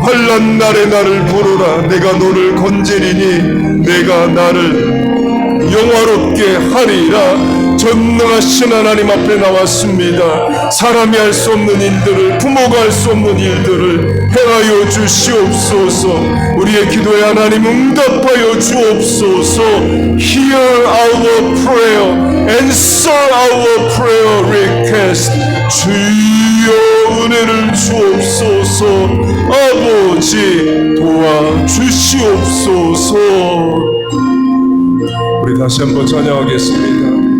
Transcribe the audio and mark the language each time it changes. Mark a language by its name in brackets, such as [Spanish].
[Korean] 환난 날에 나를 부르라. 내가 너를 건지리니 내가 나를 영화롭게 하리라. 전능하신 하나님 앞에 나왔습니다. 사람이 할 수 없는 일들을, 부모가 할 수 없는 일들을 행하여 주시옵소서. 우리의 기도에 하나님 응답하여 주옵소서. [English] Hear our prayer, answer our prayer request. [Korean] 주여 은혜를 주옵소서. 아버지 도와주시옵소서. 우리 다시 한번 찬양하겠습니다.